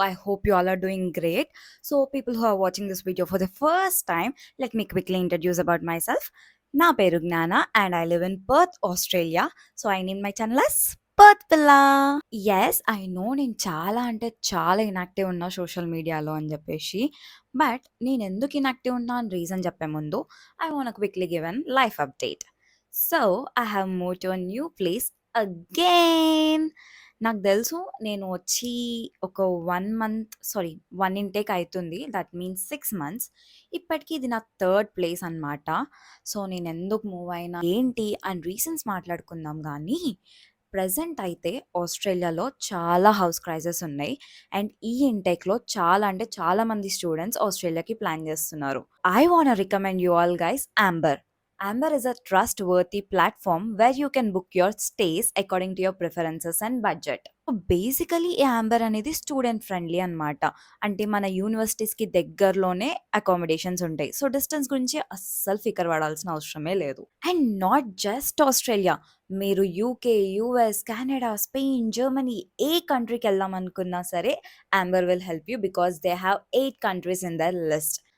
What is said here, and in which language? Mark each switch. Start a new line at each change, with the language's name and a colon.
English: I hope you all are doing great. So, people who are watching this video for the first time, let me quickly introduce about myself.
Telugu: Na peru
English: Gnana and I live in Perth, Australia. So, I named my channel as Perth Pilla. Yes, I know
Telugu: నేను చాలా అంటే చాలా inactive ఉన్నా social మీడియాలో అని చెప్పేసి. But నేను ఎందుకు ఇనాక్టివ్ ఉన్నా అని రీజన్ చెప్పే ముందు
English: I want quickly give an life update. So, I have moved to a new place again.
Telugu: నాకు తెలుసు నేను వచ్చి ఒక 1 మంత్ 1 ఇంటేక్ అయితుంది.
English: That means 6 months.
Telugu: ఇప్పటికి ఇది నా థర్డ్ ప్లేస్ అన్నమాట. సో, నేనెందుకు మూవ్ అయినా, ఏంటి అండ్ రీజన్స్ మాట్లాడుకుందాం గానీ, ప్రెజెంట్ అయితే ఆస్ట్రేలియాలో చాలా హౌస్ క్రైజెస్ ఉన్నాయి. అండ్ ఈ ఇంటేక్‌లో చాలా అంటే చాలా మంది స్టూడెంట్స్ ఆస్ట్రేలియాకి ప్లాన్ చేస్తున్నారు.
English: I want recommend you all guys Amber. Amber is a trustworthy platform where you can book your stays according to your preferences and budget.
Telugu: So basically ఈ యాంబర్ అనేది స్టూడెంట్ ఫ్రెండ్లీ అన్నమాట. అంటే మన యూనివర్సిటీస్‌కి దగ్గరలోనే అకామిడేషన్స్ ఉంటాయి. So distance గురించి అస్సలు ఫికర్ పడాల్సిన అవసరమే లేదు.
English: And not just Australia.
Telugu: మీరు UK, US, Canada, Spain, Germany ఏ కంట్రీకెళ్దాం అనుకున్నా సరే Amber
English: Will help you because they have 8 countries in their list.